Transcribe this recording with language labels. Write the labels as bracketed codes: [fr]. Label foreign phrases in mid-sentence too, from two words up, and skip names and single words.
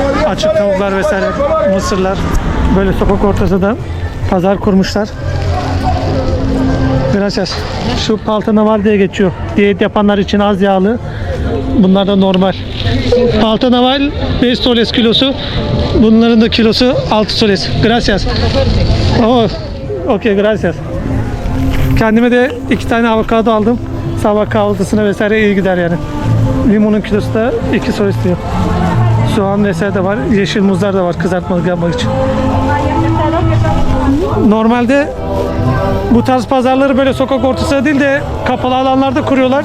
[tr] açık tavuklar vesaire, mısırlar. Böyle sokak ortası da pazar kurmuşlar. Gracias. Şu palta var diye geçiyor. Diyet yapanlar için az yağlı. Bunlar da normal. Palta naval 5 soles kilosu. Bunların da kilosu 6 soles. Gracias. Oh, okay, gracias. Kendime de 2 tane avokado aldım. Sabah kahvaltısına vesaire iyi gider yani. Limonun kilosu da 2 soles diyor. Soğan vesaire de var. Yeşil muzlar da var kızartmalık yapmak için. Normalde bu tarz pazarları böyle sokak ortasında değil de kapalı alanlarda kuruyorlar.